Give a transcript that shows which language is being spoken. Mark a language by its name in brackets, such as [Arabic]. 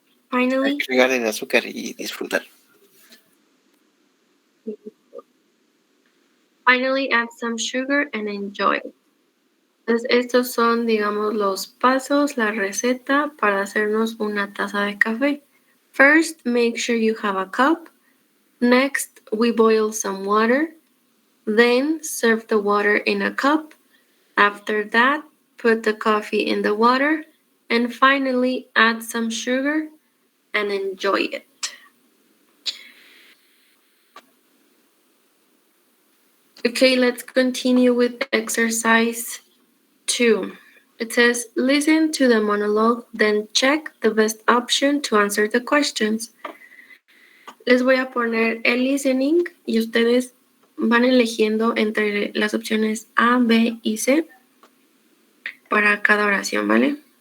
[Spanish] Agregar el azúcar y disfrutar. [English] Finally, add some sugar and enjoy. [Spanish] Entonces, estos son, digamos, los pasos, la receta para hacernos una taza de café. [English] First, make sure you have a cup. Next, we boil some water. Then, serve the water in a cup. After that, put the coffee in the water. And finally, add some sugar and enjoy it. Okay, let's continue with exercise 2. It says, listen to the monologue, then check the best option to answer the questions. [Spanish] Les voy a poner el listening y ustedes van eligiendo entre las opciones A, B y C para cada oración, ¿vale?